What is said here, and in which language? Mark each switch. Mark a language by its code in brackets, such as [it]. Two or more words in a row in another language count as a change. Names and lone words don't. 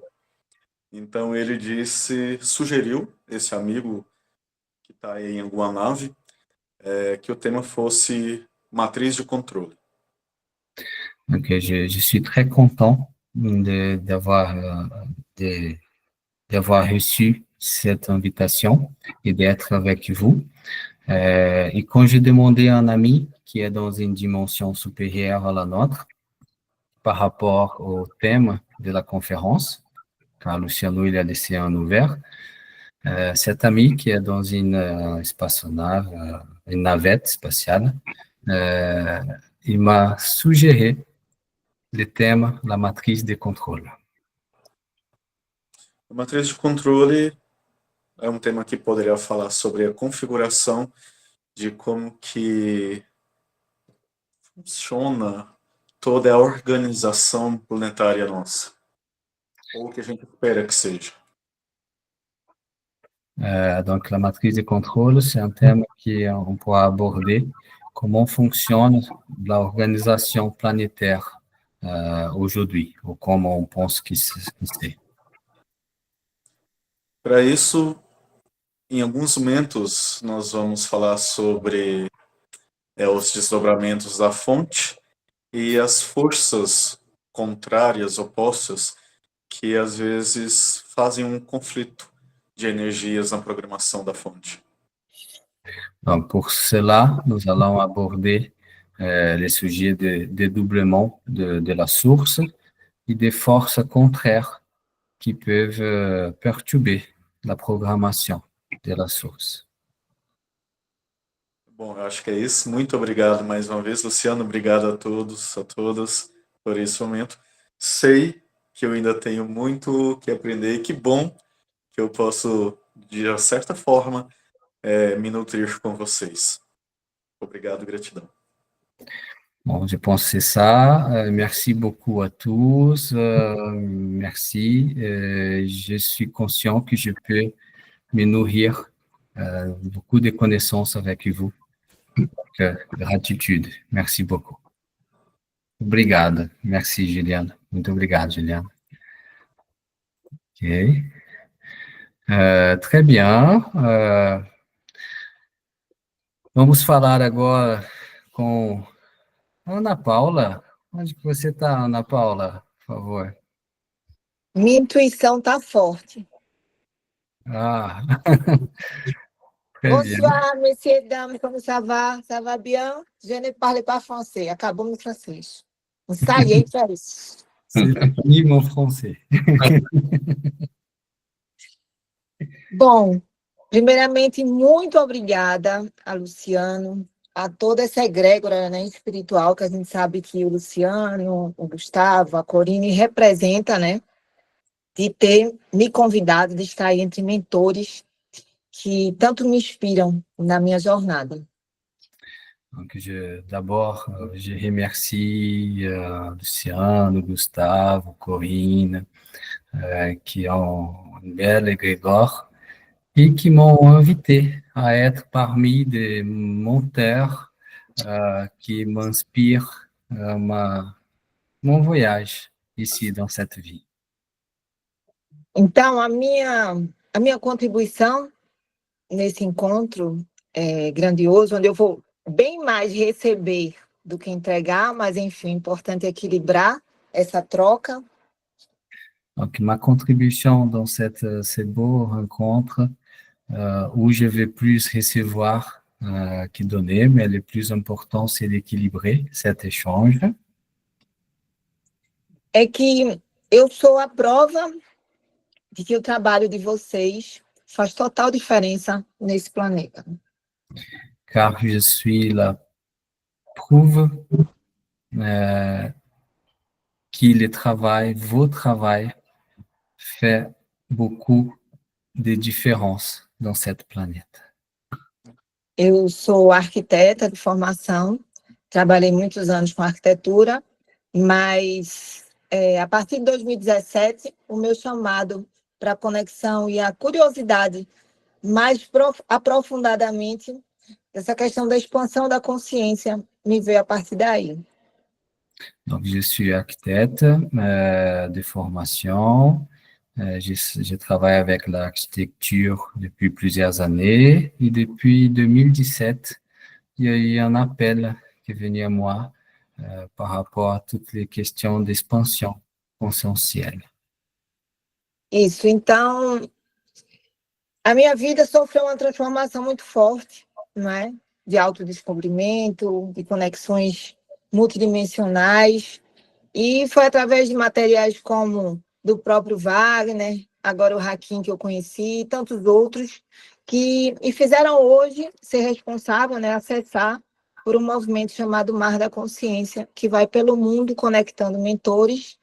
[pt] Então ele sugeriu, esse amigo que está aí em alguma nave, que o tema fosse matriz de controle. [fr] Donc, je suis très content d'avoir reçu cette invitation et d'être avec vous. Et quand j'ai demandé à un ami qui est dans une dimension supérieure à la nôtre, par rapport au thème de la conférence, car Luciano il a laissé un ouvert, cet ami qui est dans une espaçonave, une navette spatiale, il m'a suggéré le thème la matrice de contrôle. [pt] A matriz de controle é um tema que poderia falar sobre a configuração de como que funciona toda a organização planetária nossa, ou o que a gente espera que seja. [fr] Donc, la matrice de contrôle, c'est un thème qu'on pourra aborder comment fonctionne l'organisation planétaire aujourd'hui, ou comment on pense que c'est. [pt] Para isso, em alguns momentos, nós vamos falar sobre os desdobramentos da fonte e as forças contrárias, opostas, que às vezes fazem um conflito de energias na programação da fonte. [fr] Donc, pour cela, nous allons aborder les sujets de dédoublement de la source et des forces contraires qui peuvent perturber la programmation de la source. [pt] Bom, eu acho que é isso. Muito obrigado mais uma vez, Luciano. Obrigado a todos, a todas por esse momento. Sei que eu ainda tenho muito que aprender e que bom que eu posso, de certa forma, me nutrir com vocês. Obrigado, gratidão. [fr] Bon, je pense que c'est ça. Merci beaucoup à tous. Merci. Je suis conscient que je peux me nourrir beaucoup de connaissances avec vous. Donc, gratitude. Merci beaucoup. [pt] Obrigado. Merci, Juliana. Muito obrigado, Juliana. [fr] Ok. Très bien. [pt] Vamos falar agora com Ana Paula. Onde que você está, Ana Paula? Por favor. Minha intuição está forte. [fr] Ah, très bien. Bonsoir, messieurs, dames, como ça va? Ça va bien? Je ne parle pas français. [pt] Acabou meu francês. Ensaiei para isso. [fr] C'est fini mon français. [pt] Bom, primeiramente, muito obrigada a Luciano, a toda essa egrégora, né, espiritual, que a gente sabe que o Luciano, o Gustavo, a Corine representa, né, de ter me convidado, de estar aí entre mentores que tanto me inspiram na minha jornada. [fr] Donc, d'abord, je remercie Luciano, Gustavo, Corinne, qui ont une belle égrégore et qui m'ont invité à être parmi des monteurs qui m'inspirent mon voyage ici dans cette vie. [pt] Então, a minha contribuição nesse encontro grandioso, onde eu vou bem mais receber do que entregar, mas, enfim, o importante é equilibrar essa troca. [fr] Donc, ma contribution dans ces beaux rencontres où je vais plus recevoir que donner, mais le plus important, c'est d'équilibrer cet échange. [pt] É que eu sou a prova de que o trabalho de vocês faz total diferença nesse planeta. [fr] Car je suis la preuve que le travail, vos travail, fait beaucoup de différence dans cette planète. [pt] Eu sou arquiteta de formação, trabalhei muitos anos com arquitetura, mas a partir de 2017, o meu chamado para a conexão e a curiosidade mais aprofundadamente dessa questão da expansão da consciência me veio a partir daí. [fr] Donc, je suis architecte de formation. Je travaille avec l'architecture depuis plusieurs années et depuis 2017, il y a eu un appel qui est venu à moi par rapport à toutes les questions d'expansion conscientielle. [pt] Isso, então, a minha vida sofreu uma transformação muito forte, não é? De autodescobrimento, de conexões multidimensionais, e foi através de materiais como do próprio Wagner, agora o Hakim que eu conheci, e tantos outros, que me fizeram hoje ser responsável, né, acessar por um movimento chamado Mar da Consciência, que vai pelo mundo conectando mentores.